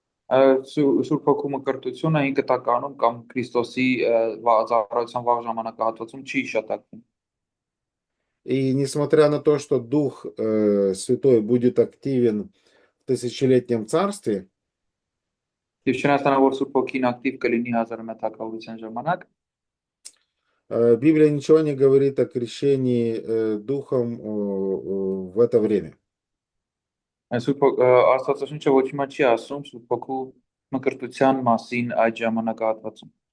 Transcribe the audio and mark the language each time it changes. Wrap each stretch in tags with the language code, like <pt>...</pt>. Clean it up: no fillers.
<hy>Սուրբ Հոգու մկրտությունը հին կտականում կամ Քրիստոսի ծառայության վաղ ժամանակահատվածում չի հիշատակվում։</hy> <ru>И несмотря на то, что Дух Святой будет активен в тысячелетнем царстве,</ru> <hy>Եվ չնայած որ Սուրբ Հոգին ակտիվ կլինի հազարամյա թագավորության ժամանակ,</hy> <ru>Библия ничего не говорит о крещении Духом в это время.</ru> <hy>Աստվածաշունչը ոչ մի չի ասում Սուրբ Հոգու մկրտության մասին այդ ժամանակահատվածում։</hy>